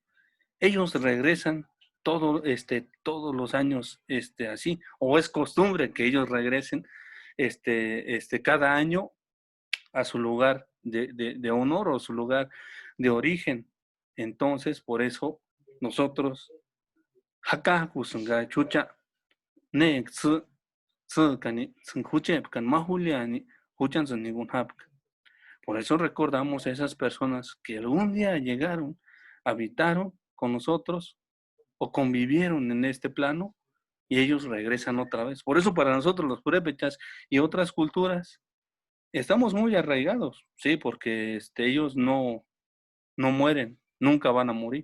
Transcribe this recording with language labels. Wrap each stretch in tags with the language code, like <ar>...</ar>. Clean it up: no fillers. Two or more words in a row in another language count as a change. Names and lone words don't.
<es>Ellos regresan todos los años así, o es costumbre que ellos regresen cada año a su lugar de honor o su lugar de origen. Entonces, por eso nosotros, acá,</es> <tsz>chucha, ne, kani, kan mahuliani, huchan ningún hapka.</tsz> <es>Por eso recordamos a esas personas que algún día llegaron, habitaron con nosotros o convivieron en este plano y ellos regresan otra vez. Por eso para nosotros los purépechas y otras culturas estamos muy arraigados, sí, porque ellos no mueren, nunca van a morir.</es>